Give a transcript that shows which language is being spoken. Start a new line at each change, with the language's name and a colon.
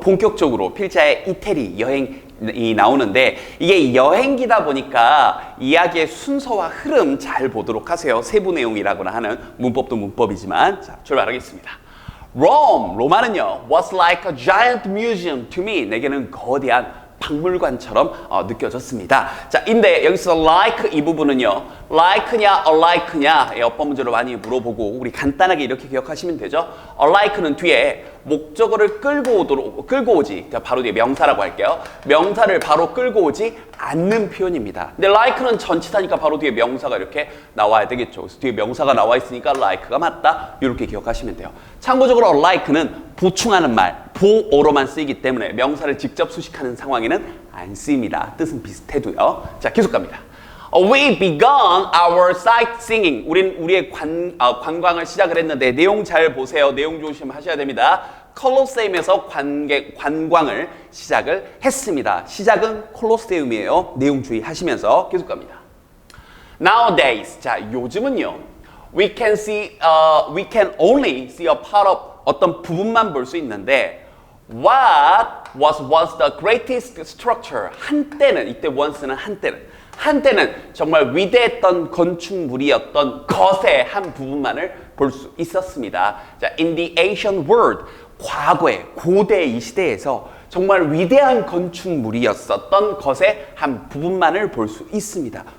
Korean: 본격적으로 필자의 이태리 여행이 나오는데 이게 여행기다 보니까 이야기의 순서와 흐름 잘 보도록 하세요. 세부 내용이라고나 하는 문법도 문법이지만 자, 출발하겠습니다.
English: Rome,
Korean: 로마는요
English: was like a giant museum to me.
Korean: 내게는 거대한 박물관처럼 느껴졌습니다. 자, 인데 여기서 like 이 부분은요. like냐, alike냐 어법 문제로 많이 물어보고 우리 간단하게 이렇게 기억하시면 되죠. alike는 뒤에 목적어를 끌고 오지. 자, 바로 뒤에 명사라고 할게요. 명사를 바로 끌고 오지 않는 표현입니다. 근데 like는 전치사니까 바로 뒤에 명사가 이렇게 나와야 되겠죠. 그래서 뒤에 명사가 나와 있으니까 like가 맞다. 이렇게 기억하시면 돼요. 참고적으로 like는 보충하는 말, 보어로만 쓰이기 때문에 명사를 직접 수식하는 상황에는 안 쓰입니다. 뜻은 비슷해도요. 자, 계속 갑니다.
English: We began our sightseeing.
Korean: 우리의 관광을 시작을 했는데 내용 잘 보세요. 내용 조심하셔야 됩니다. 콜로세움에서 관광을 시작을 했습니다. 시작은 콜로세움이에요. 내용 주의하시면서 계속 갑니다.
English: Nowadays,
Korean: 자 요즘은요,
English: we can only see a part of
Korean: 어떤 부분만 볼 수 있는데
English: what was once the greatest structure.
Korean: 한때는 이때 once는 한때는 정말 위대했던 건축물이었던 것의 한 부분만을 볼 수 있었습니다. 자,
English: in the ancient world,
Korean: 과거에 고대 이 시대에서 정말 위대한 건축물이었었던 것의 한 부분만을 볼 수 있습니다.